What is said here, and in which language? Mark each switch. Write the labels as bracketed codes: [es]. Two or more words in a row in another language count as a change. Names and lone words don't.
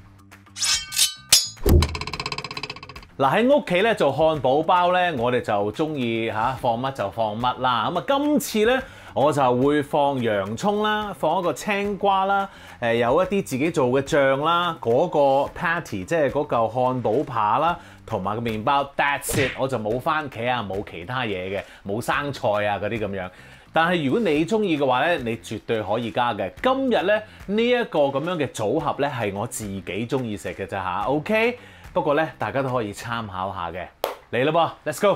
[yue] 嗱，喺屋企咧做漢堡包咧，我哋就中意放乜就放乜啦。咁啊，今次咧我就會放洋葱啦，放一個青瓜啦，有一啲自己做嘅醬啦，嗰個 patty 即係嗰嚿漢堡扒啦，同埋個麵包 [en] that's it， [yue] 我就冇番茄啊，冇其他嘢嘅，冇生菜啊嗰啲咁樣。但係如果你中意嘅話咧，你絕對可以加嘅。今日咧呢一個咁樣嘅組合咧係我自己中意食嘅咋嚇 ，OK？不過咧大家都可以參考下嘅。嚟啦噃 ， [en] Let's go！